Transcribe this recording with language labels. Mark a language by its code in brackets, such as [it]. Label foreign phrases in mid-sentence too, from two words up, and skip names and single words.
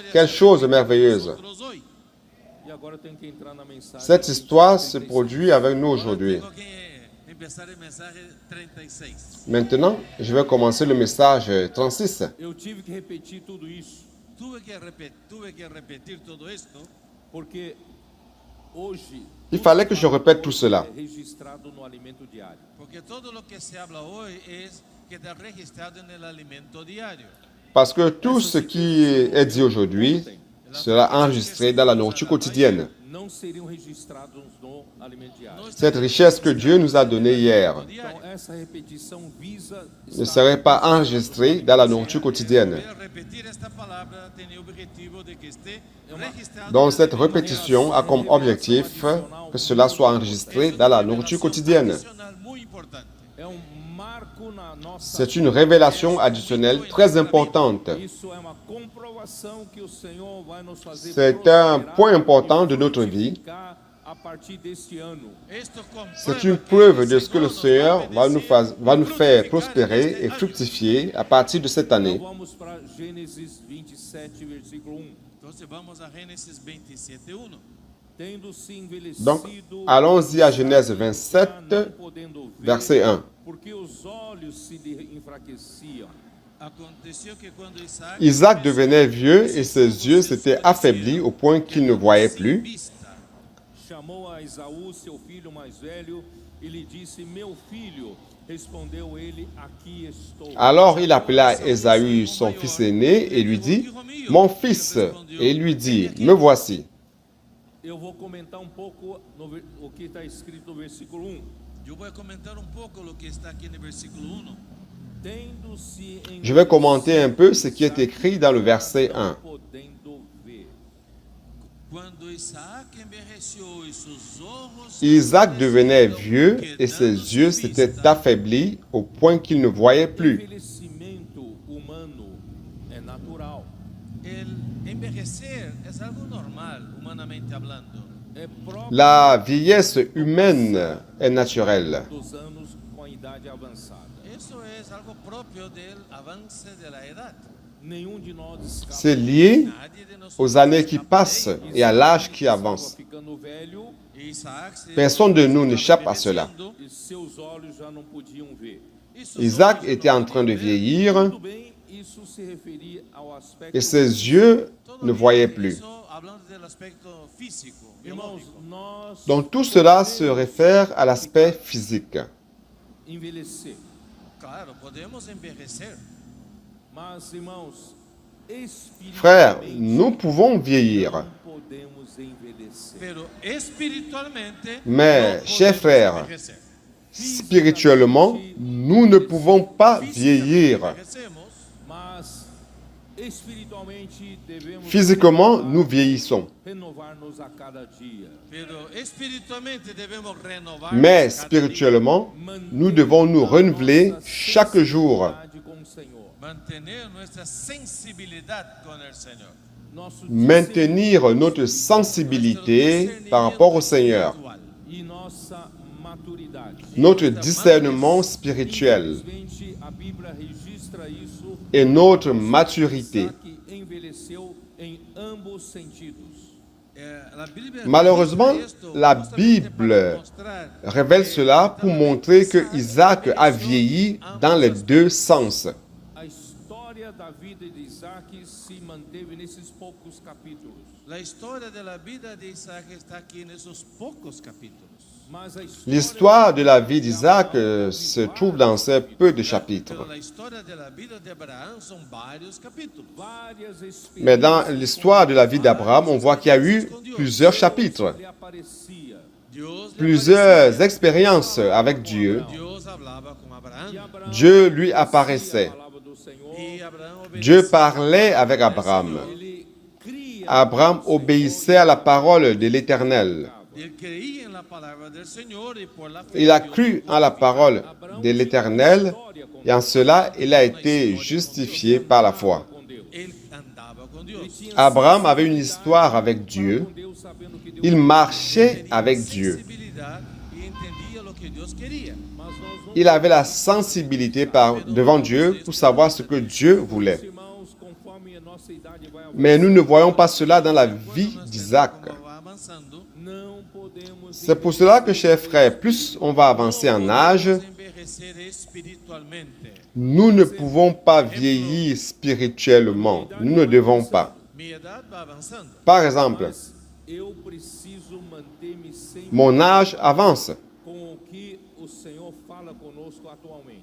[fr] Quelle se chose [es] repite con [fr] merveilleuse. [es] nosotros hoy. [pt] hoje. E agora eu tenho que entrar na mensagem. [fr] Cette histoire se produit avec nous [es] Ahora [fr] aujourd'hui. [es] tengo que empezar el mensaje 36. [fr] Maintenant, je vais commencer le message 36. [pt] Eu tive que repetir tudo isso [es] Tuve que repetir todo esto [pt] porque hoje [fr] Il fallait que je répète tout cela. [pt] é registrado no alimento diário. [es] porque todo lo que se habla hoy es que está registrado en el alimento diario. [fr] Parce que tout ce qui est dit aujourd'hui sera enregistré dans la nourriture quotidienne. [pt] Não seriam registrados no alimento diário. [fr] Cette richesse que Dieu nous a donnée hier [pt] Então essa repetição visa [fr] ne serait pas enregistrée dans la nourriture quotidienne. [es] Pero repetir esta palabra tiene objetivo de que esté registrado. [fr] Donc [es] en el [fr] cette [es] alimento [fr] répétition a comme objectif que cela soit enregistré dans la nourriture quotidienne. [es] adicional muy importante. [pt] é marco na nossa [fr] C'est une révélation additionnelle très importante. [pt] Isso é uma comprovação que o Senhor vai nos fazer [fr] C'est un point important de notre vie. [pt] frutificar a partir deste ano. [es] Esto comprueba [fr] C'est une [es] que [fr] preuve [es] el [fr] de ce que le [es] Señor nos [fr] Seigneur va nous, [es] bendecir [fr] va nous faire [es] fructificar [fr] prospérer [es] este [fr] et [es] año. [fr] fructifier à partir de cette année. [pt] Então vamos para Gênesis 27, versículo 1. [es] Entonces vamos a Génesis 27:1. [pt] Tendo-se [fr] Donc, [pt] envelhecido, [fr] allons-y à Genèse 27, [pt] não podendo ver, [fr] verset 1. [pt] porque os olhos se lhe enfraqueciam. [es] Aconteció que cuando Isaac [fr] Isaac devenait vieux et ses yeux s'étaient affaiblis au point qu'il ne voyait [es] sin [fr] plus. [es] vista, [pt] Chamou a Esaú, seu filho mais velho, e lhe disse: Meu filho. Respondeu ele: Aqui estou. [fr] Alors il appela Ésaü, son fils aîné, et lui dit, « Mon fils !» Et il lui dit, « Me voici. [pt] Eu vou comentar pouco o que está escrito no versículo 1. [es] Yo voy a comentar un poco lo que está aquí en el versículo 1. [pt] Tendo-se [fr] Je vais commenter un peu ce qui est écrit dans le verset 1. [pt] podendo ver. [es] Cuando Isaac envejeció y sus ojos [fr] Isaac devenait vieux et ses yeux s'étaient affaiblis au point qu'il ne voyait [pt] O [fr] plus. [pt] envelhecimento humano é natural. [es] el envejecer es algo normal, humanamente hablando. [pt] É próprio [fr] La vieillesse humaine est naturelle. [pt] dos anos com a idade avançada. [es] Eso es algo propio del avance de la edad. [pt] Nenhum de nós escapa. [fr] C'est lié [es] Nadie de nosotros [fr] aux années qui [es] escapa de [fr] passent [es] ello. [fr] et à l'âge qui [pt] Estava [fr] avance. [pt] ficando velho [es] Isaac se [fr] Personne de nous n'échappe à cela. [es] envejeciendo, [pt] e seus olhos já não podiam ver. [es] y sus [fr] Isaac [es] ojos [fr] était [es] no [fr] en train de [es] podían ver. [fr] vieillir [pt] Tudo bem, isso se referia ao aspecto. [fr] et ses yeux [es] Todo [fr] ne [es] bien, [fr] voyaient plus. [es] eso hablando del aspecto físico, [pt] Irmãos, [es] biológico. [pt] nós [fr] Donc tout cela se réfère à l'aspect physique. [pt] envelhecer. [es] Claro, podemos envejecer, [pt] Mas, irmãos, [fr] Frères, [pt] espiritualmente [fr] nous pouvons vieillir, [pt] não podemos envelhecer. [es] pero espiritualmente [fr] Mais, [es] no [fr] chers [es] podemos [fr] frères, [es] envejecer. [fr] spirituellement, nous ne pouvons pas vieillir. [es] Envejecemos, [pt] Mas espiritualmente devemos [fr] Physiquement, nous vieillissons. [pt] renovar-nos a cada dia. [es] pero espiritualmente [pt] devemos renovar. [fr] Mais spirituellement, nous devons nous renouveler chaque jour. [pt] Sensibilidade com o Senhor. [es] Mantener nuestra sensibilidad con el Señor. [pt] Nosso [fr] Maintenir notre sensibilité par rapport au Seigneur. [pt] espiritual. e nossa maturidade. [fr] Notre discernement spirituel [pt] Infelizmente, a Bíblia registra isso. [fr] et notre maturité. [pt] Isaac envelheceu em ambos sentidos. [es] La Biblia [fr] Malheureusement, [es] registra esto [fr] la [es] justamente [fr] Bible [es] para mostrar [fr] Révèle cela pour montrer que Isaac a vieilli dans les deux sens. [pt] A história da vida de Isaac se manteve nesses poucos capítulos. [es] la historia de la vida de Isaac está aquí en esos pocos capítulos. [pt] Mas a história [fr] L'histoire de la vie d'Isaac se trouve dans ces peu de chapitres. [es] Pero la historia de la vida de Abraham son varios capítulos. [pt] várias experiências [fr] Mais dans l'histoire de la vie d'Abraham, on voit qu'il y a eu plusieurs chapitres, [pt] lhe aparecia. [es] Dios le [fr] plusieurs expériences avec Dieu. [es] apareció. Dios hablaba con Abraham [pt] E Abraão [fr] Dieu lui [pt] obedecia [fr] apparaissait. [pt] a palavra do Senhor. [es] y Abraham obedeció. [fr] Dieu parlait avec Abraham. [pt] Ele cria [fr] Abraham obéissait à la parole de l'Éternel. [es] Él creía en la palabra del Señor y por la fe [fr] Il a [es] Dios [fr] cru en la parole de l'Éternel et en cela, il a été justifié par la foi. [pt] com Deus. [es] él andaba con Dios. [fr] Abraham avait une histoire avec Dieu. [pt] Com Deus, sabendo que Deus [fr] Il marchait avec Dieu. [es] Sensibilidad y entendía lo que Dios quería. [pt] mas nós não [fr] Il avait la sensibilité devant Dieu pour savoir ce que Dieu voulait. [pt] irmãos, conforme a nossa idade vai avançando, [fr] Mais nous ne voyons pas cela dans la vie d'Isaac. [es] Como va avanzando, [pt] não podemos [fr] C'est pour cela que, chers frères, plus on va avancer en âge, [es] podemos envejecer espiritualmente. [fr] nous ne pouvons pas vieillir spirituellement. Nous ne devons pas. [es] Mi edad va avanzando. [fr] Par exemple, [pt] mas eu preciso manter-me sempre [fr] mon âge avance, [pt] com o que o Senhor fala conosco atualmente.